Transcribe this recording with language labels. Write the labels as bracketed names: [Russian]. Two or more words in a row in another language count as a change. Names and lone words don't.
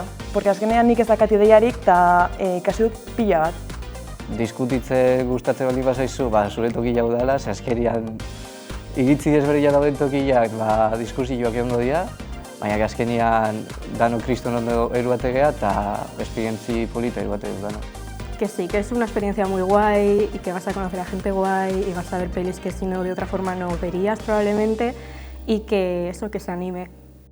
[Basque] Porque azkenean nik ez dakat ideiarik eta ikasi dut pila bat. Diskutitze gustatzen baldin bazaizu, zure tokia udala, ze azkenian iritzi desberdina dauden tokiak diskusioak egongo dira, baina azkenean danok kriston ondo eruategea eta esperientzi polita eruategea danok. [Spanish] Que sí, que es una experiencia muy guay y que vas a conocer a gente guay y vas a ver pelis que si no de otra forma no verías probablemente y que eso, que se anime.